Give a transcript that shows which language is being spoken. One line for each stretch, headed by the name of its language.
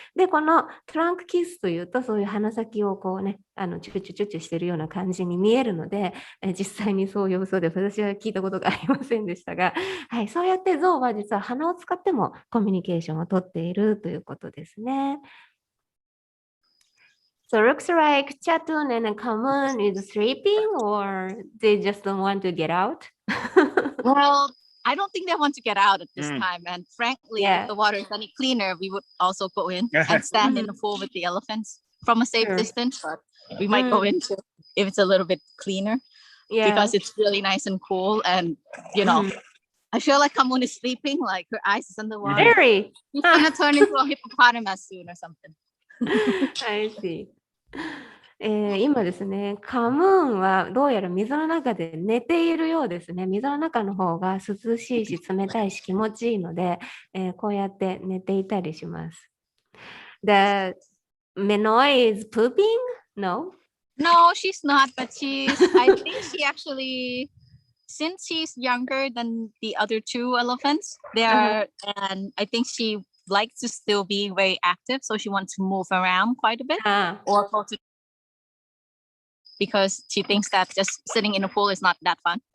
Japanese: で、このトランクキスというと、そういう鼻先をこうね、チュチュチュチュしてるような感じに見えるので、実際にそう呼ぶそうで、私は聞いたことがありませんでしたが、はい、そうやって象は実は鼻を使ってもコミュニケーションをとっているということですね。
English: So looks like Chatun and Kamun is sleeping or they just don't want to get out? Well, I don't think they want to get out at this time. And frankly, if the water is any cleaner, we would also go in and stand in the pool with the elephants from a safe distance. But we might go into if it's a little bit cleaner because it's really nice and cool. And, you know, I feel like Kamun is sleeping, like her eyes is underwater. Very. She's going to turn into a hippopotamus soon or something. I see.
Japanese: 今ですね、カムーンはどうやら水の中で寝ているようですね。水の中の方が涼しいし冷たいし気持ちいいので、こうやって寝ていたりします。
English: The Menoi is pooping? No? No, she's not, but I think she actually, since she's younger than the other two elephants, and I think she likes to still be very active, so she wants to move around quite a bit or go to, because she thinks that just sitting in a pool is not that fun.